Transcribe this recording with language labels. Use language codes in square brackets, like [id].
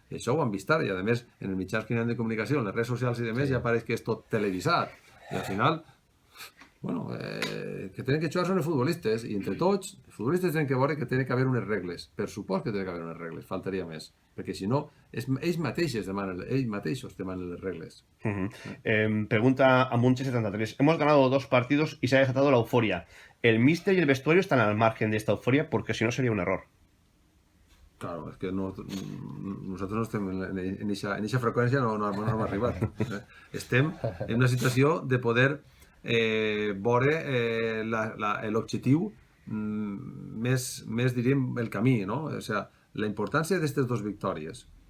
[ca] I això ho hem vist ara, i a més, en els mitjans de comunicació, en les redes socials i demés, ja pareix que és tot televisat. I al final, que tenen que jugar són els futbolistes, i entre tots, els futbolistes tenen que veure que tenen que haver unes regles. Per supost que tenen que haver unes regles, faltaria més. Perquè si no, ells mateixos demanen les regles. Pregunta a Munche73. [es] Hemos ganado 2 partidos y se ha desatado la euforia. ¿El míster y el vestuario están al margen de esta euforia? Porque si no sería un error. [ca] Claro, és que nosaltres no estem en aquesta freqüència, no hem arribat. Estem en una situació de poder veure l'objectiu més diríem, el camí, no? O sigui, la importància d'aquestes dues victòries.